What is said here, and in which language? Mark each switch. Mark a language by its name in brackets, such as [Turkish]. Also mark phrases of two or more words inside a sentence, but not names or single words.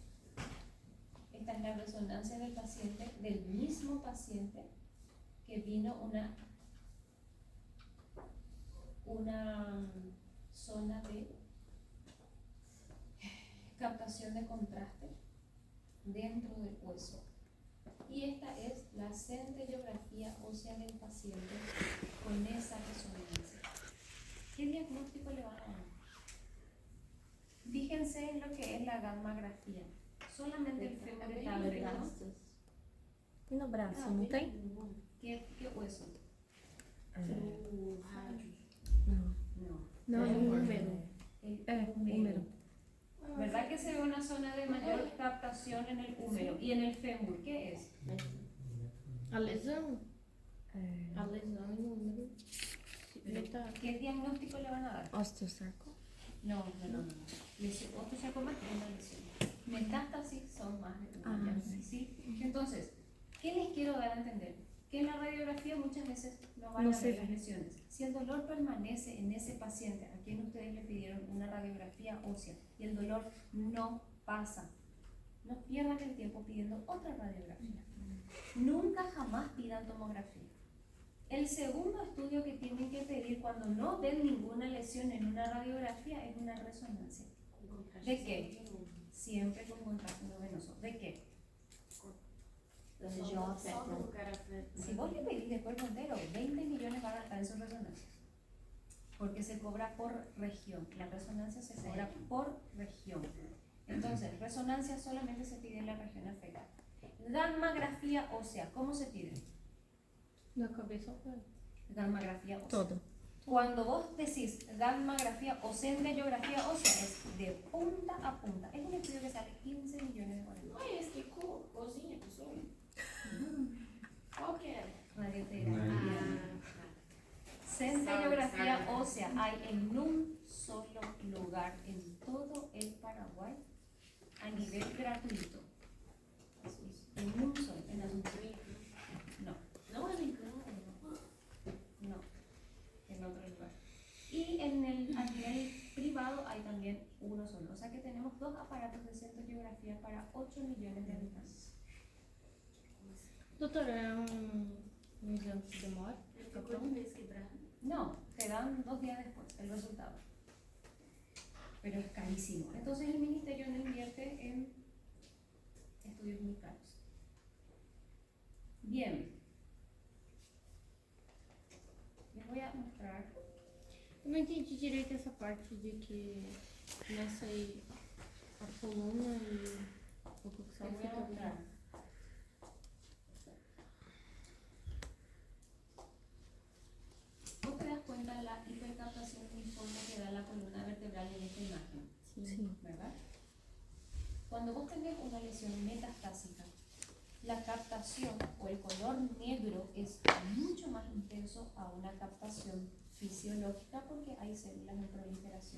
[Spanish] Esta es la resonancia del paciente, del mismo paciente que vino una zona de captación de contraste dentro del hueso. Y esta es la centellografía ósea del paciente con esa resonancia. ¿Qué diagnóstico le van a dar? Fíjense en lo que es la gammografía. Solamente el fémur está agregado. [Portuguese] E no braço, Ah, não bem. tem? [Spanish] ¿Qué hueso? [Portuguese] O rádio. Não. [Spanish] No. [Portuguese] Não, é um número. [Spanish] El húmero. ¿Verdad que se ve una zona de mayor captación en el húmero? ¿Y en el fémur qué es? [Portuguese] A lesão? A lesão e o número. [Spanish] Meta... ¿Qué diagnóstico le van a dar? Osteosarco. No. Lesión. Osteosarcoma es una lesión. Metástasis son más de una. Ah, ¿Sí? Entonces, ¿qué les quiero dar a entender? Que en la radiografía muchas veces no van No a se ver las ve. lesiones. Si el dolor permanece en ese paciente a quien ustedes le pidieron una radiografía ósea y el dolor no pasa, no pierdan el tiempo pidiendo otra radiografía. Nunca jamás pidan tomografía. El segundo estudio que tienen que pedir cuando no ven ninguna lesión en una radiografía es una resonancia. ¿De qué? Siempre con contraste no venoso. ¿De qué? [Portuguese] Da região Só do afeta. lugar afeta. [Spanish] Si vos le pedís el cuerpo entero, 20 millones van a estar en su resonancia. Porque se cobra por región. La resonancia se cobra por región. Entonces, resonancia solamente se pide en la región afectada. Gammagrafía ósea, ¿cómo se pide? [Portuguese] Da cabeça ao pé. [Spanish] Gammagrafía ósea. Todo. Cuando vos decís gammagrafía o centellografía ósea, es de punta a punta. Es un estudio que sale 15 millones de dólares. [Portuguese] Não é esse que cozinha, pessoal? Qual que era? Radioterapia. Ah, [Spanish] Centellografía [Portuguese] Sabe. [Spanish] ósea hay en un solo lugar en todo el Paraguay a nivel gratuito. En un solo, en el no, [Portuguese] não é americano, [Spanish] no, en otro lugar. Y en el, a nivel privado hay también uno solo. O sea que tenemos 2 aparatos de centellografía para 8 millones de habitantes. [Portuguese] Doutora, é um exame que demora? Fica Ficou de pronto? vez quebrado. [Spanish] No, te dan 2 días después el resultado. Pero es carísimo. Entonces el ministerio no invierte en estudios muy caros. Bien. Les voy a mostrar. [Portuguese] Eu não entendi direito essa parte de que nessa aí a coluna e o [Spanish] Les [Portuguese] coxal [Spanish] voy a [Portuguese] fica [Spanish] mostrar. Vos te das cuenta de la hipercaptación uniforme que da la columna vertebral en esta imagen, [Portuguese] Sim. [Spanish] ¿verdad? Cuando vos tenés una lesión metastásica, la captación o el color negro es mucho más intenso a una captación fisiológica porque hay células en proliferación.